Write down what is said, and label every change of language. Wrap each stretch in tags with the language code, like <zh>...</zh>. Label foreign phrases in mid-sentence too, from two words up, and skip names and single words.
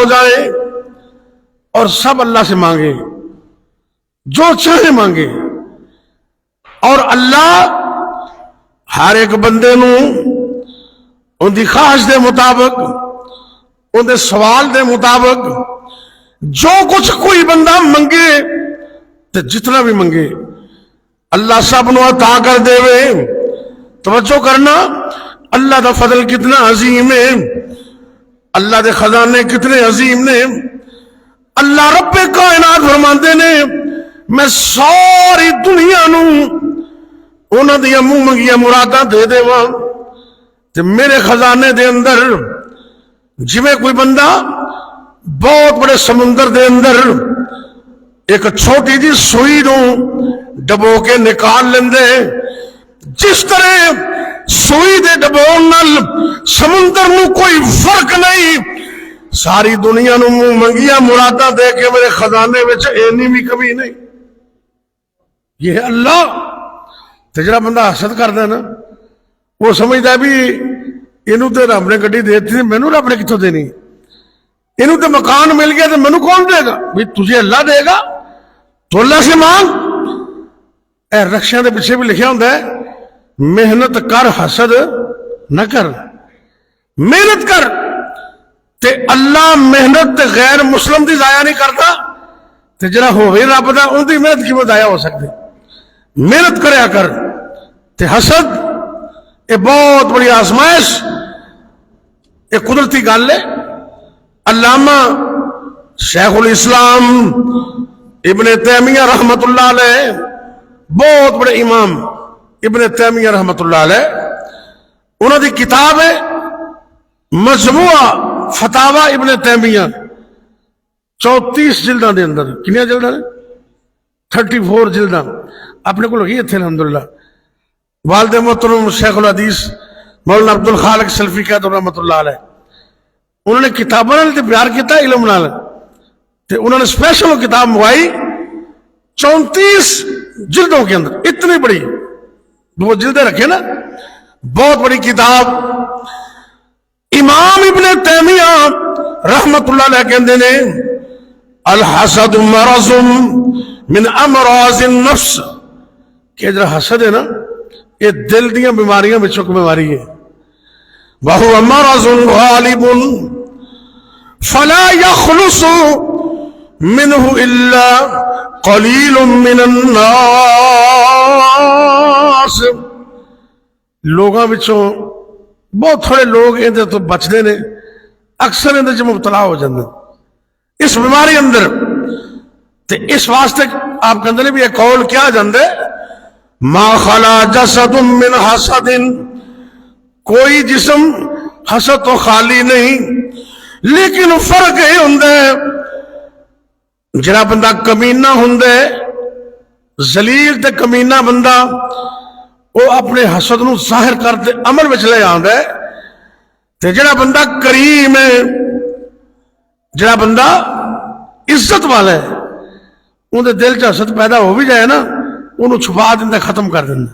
<ur>جائے اور سب اللہ سے مانگے جو چاہے مانگے،</ur> <pa>اور اللہ ہر ایک بندے نو ان دی خواہش دے مطابق، ان دے سوال دے مطابق جو کچھ کوئی بندہ منگے تو جتنا بھی منگے اللہ سب نو عطا کر دے. توجہ کرنا، اللہ دا فضل کتنا عظیم ہے، اللہ دے خزانے کتنے عظیم نے۔ اللہ رب کائنات فرماندے نے میں ساری دنیا نو انہاں دی منہ منگیاں مراداں دے دیواں تے میرے خزانے دے اندر جویں کوئی بندہ بہت بڑے سمندر دے اندر ایک چھوٹی جی سوئی نو ڈبو کے نکال لیندے، جس طرح سوئی دے ڈبون نال سمندر نو کوئی فرق نہیں، ساری دنیا نو منہ منگیاں مراداں دے کے میرے خزانے وچ اینی بھی کمی نہیں۔ یہ ہے اللہ۔ تے جڑا بندہ حسد کردا ہے نا وہ سمجھدا ہے بھی اینو تے رب نے گڈی دیتی مینوں رب نے کتھوں دینی، اینو تے مکان مل گیا تے مینوں کون دے گا؟</pa> <ur>بھی تجھے اللہ دے گا تو اللہ سے مانگ۔</ur> <pa>اے رکشاں دے پیچھے بھی لکھیا ہوندا ہے محنت کر حسد نہ کر، محنت کر تے اللہ محنت تے غیر مسلم دی ضائع نہیں کرتا، تے جڑا ہوے رب دا اون دی محنت کیوں ضائع ہو سکتی؟ محنت کریا کر۔ تے حسد اے بہت بڑی آزمائش، اے قدرتی گل ہے۔ علامہ شیخ الاسلام ابن تیمیہ رحمت اللہ علیہ، بہت بڑے امام ابن تیمیہ رحمت اللہ علیہ، انہوں دی کتاب ہے مجموعہ فتاوی ابن تیمیہ، 34 جلداں دے اندر، کنیاں جلداں نے 34 جلداں اپنے کو لگی اتنے الحمدللہ۔ والد محترم شیخ الحدیث مولانا عبد الخالق سلفی قید رحمت اللہ علیہ، انہوں نے کتابوں نے پیار کیتا علم نال، تے انہوں نے اسپیشل کتاب منگوائی 34 جلدوں کے اندر، اتنی بڑی وہ جلدیں رکھے نا، بہت بڑی کتاب۔ امام ابن تیمیہ رحمت اللہ علیہ کہندے نے</pa> <ar>الحسد مرض من امراض النفس،</ar> <pa>کہ جڑا حسد ہے نا یہ دل دیاں بیماریاں وچوں ایک بیماری ہے۔</pa> <ar>وَهُوَ مَرَضٌ غَالِبٌ فَلَا يَخْلُصُ مِنْهُ إِلَّا قَلِيلٌ مِّنَ النَّاسِ،</ar> <pa>لوگاں وچوں بہت تھوڑے لوگ اندر تو بچدے نے، اکثر اندر جو مبتلا ہو جاندے اس بیماری اندر۔ تے اس واسطے آپ کے اندر بھی ایک قول کیا جاندے</pa> <ar>ما خلا جسد من حسد،</ar> <pa>کوئی جسم حسد تو خالی نہیں، لیکن فرق یہ ہوندے جڑا بندہ کمینہ ہوندے ذلیل تے کمینہ بندہ وہ اپنے حسد نو ظاہر کرتے عمل وچ لے آندا ہے، تے جڑا بندہ کریم ہے، جڑا بندہ عزت والا ہے، ان دے دل چ حسد پیدا ہو بھی جائے نا انہوں چھپا دیندا، ختم کر دیندا۔</pa>